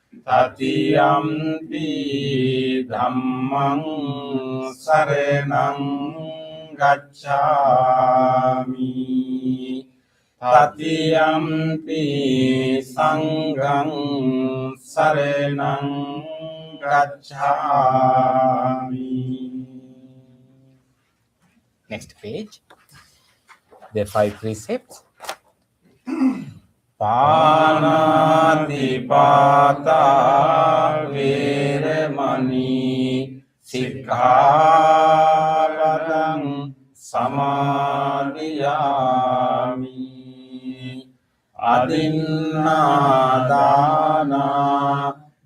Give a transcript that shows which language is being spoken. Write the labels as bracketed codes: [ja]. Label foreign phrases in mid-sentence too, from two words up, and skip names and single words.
[pi] Tatiyampi Dhammang saranang gacchami, Tatiyampi Sanghang saranang gacchami. [en] Next page. The 5 precepts. [pi] Panati pata veramani sikkhapadang samadhiyami, adinnādāna